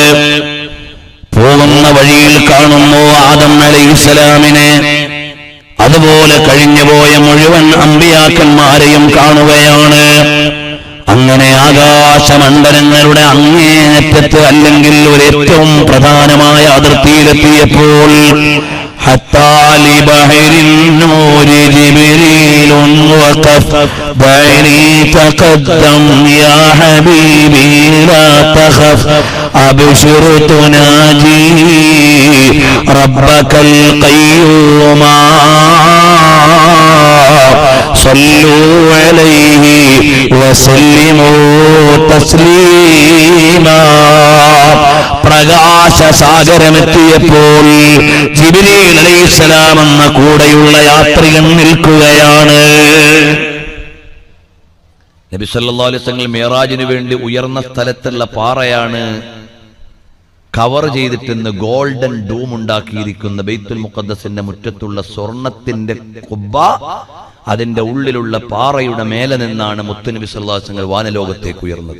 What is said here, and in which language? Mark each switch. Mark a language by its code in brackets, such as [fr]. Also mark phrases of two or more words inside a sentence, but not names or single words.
[ml] പോകുന്ന വഴിയിൽ കാണുന്നു ആദം അലൈഹിസ്സലാമിനെ, അതുപോലെ കഴിഞ്ഞുപോയ മുഴുവൻ അമ്പിയാക്കന്മാരെയും കാണുകയാണ്. അങ്ങനെ ആകാശമണ്ഡലങ്ങളുടെ അങ്ങേയറ്റത്ത്, അല്ലെങ്കിൽ ഒരു ഏറ്റവും പ്രധാനമായ അതിർത്തിയിലെത്തിയപ്പോൾ [ar] حتى لبحر النور جبريل وقف بعيني تقدم يا حبيبي لا تخف أبشر تناجي ربك القيوم صلوا عليه وسلموا تسليما. [ml] പ്രകാശസാഗരമെത്തിയപ്പോൾ ജിബ്രീൽ അലൈഹിസ്സലാം എന്ന കൂടെയുള്ള യാത്രികൻ നിൽക്കുകയാണ്. നബി [ar] صلى الله عليه وسلم [ml] മിഅ്റാജിന് വേണ്ടി ഉയർന്ന സ്ഥലത്തുള്ള പാറയാണ് കവർ ചെയ്തിട്ടെന്ന് [en] golden dome [ml] ഉണ്ടാക്കിയിരിക്കുന്ന ബൈത്തുൽ മുഖദ്ദസിന്റെ മുറ്റത്തുള്ള സ്വർണത്തിന്റെ കുബ്ബ, അതിന്റെ ഉള്ളിലുള്ള പാറയുടെ മേലെ നിന്നാണ് മുത്തുനബി [ar] صلى الله عليه وسلم [ml] വാനലോകത്തേക്ക് ഉയർന്നത്.